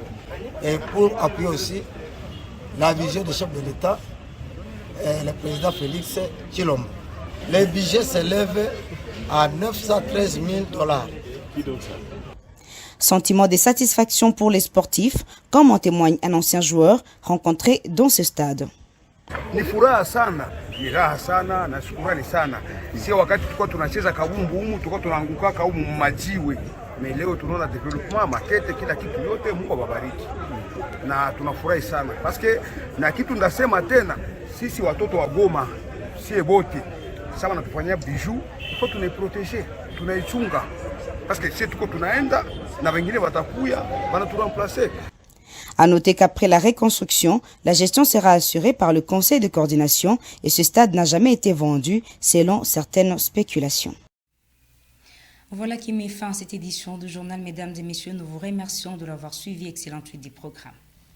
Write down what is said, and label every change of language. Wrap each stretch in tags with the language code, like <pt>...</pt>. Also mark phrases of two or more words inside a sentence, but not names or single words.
<fr>Et pour appuyer aussi la vision du chef de l'État, le président Félix Tshilombo. Le budget s'élève à 913 000 $. Sentiment de satisfaction pour les sportifs, comme en témoigne un ancien joueur rencontré dans ce stade.</fr> <sw>Ni furaha sana, ni raha sana na shukrani sana. Sio wakati tulikuwa tunacheza kabumbu humu, tulikuwa tunaanguka humu majiwe. Mais leo tunaona development, makete, kila kitu yote Mungu awabariki. Na tunafurahi sana. Parce que na kitu ndasema tena, sisi watoto wa Goma, sie bote, sama natufanyia bijou, kwa tunaiproteger, tunaichunga. Parce que si tuko tunaenda na wengine watakuya, wanaturamplacer.</sw> <fr>À noter qu'après la reconstruction, la gestion sera assurée par le conseil de coordination et ce stade n'a jamais été vendu selon certaines spéculations. Voilà qui met fin à cette édition du journal. Mesdames et messieurs, nous vous remercions de l'avoir suivi. Excellente suite du programme.</fr>